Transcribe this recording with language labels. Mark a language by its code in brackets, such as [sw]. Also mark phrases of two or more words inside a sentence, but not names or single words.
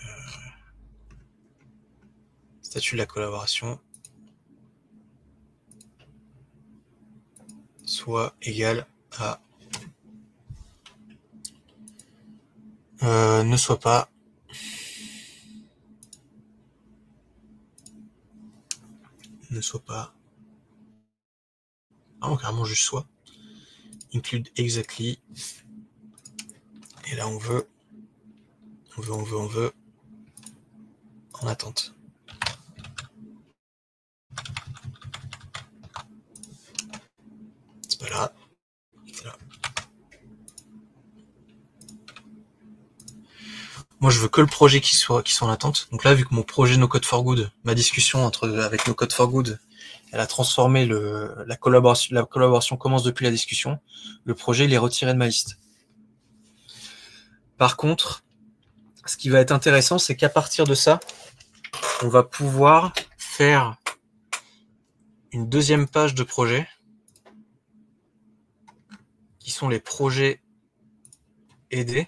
[fr] statut de la collaboration, soit égal à ne soit pas carrément juste soit [en] include exactly, [fr] et là on veut en attente. C'est pas là, c'est là. Moi, je veux que le projet qui soit en attente. Donc là, vu que mon projet No Code for Good, ma discussion avec No Code for Good, elle a transformé la collaboration commence depuis la discussion. Le projet, il est retiré de ma liste. Par contre, ce qui va être intéressant, c'est qu'à partir de ça, on va pouvoir faire une deuxième page de projet, qui sont les projets aidés.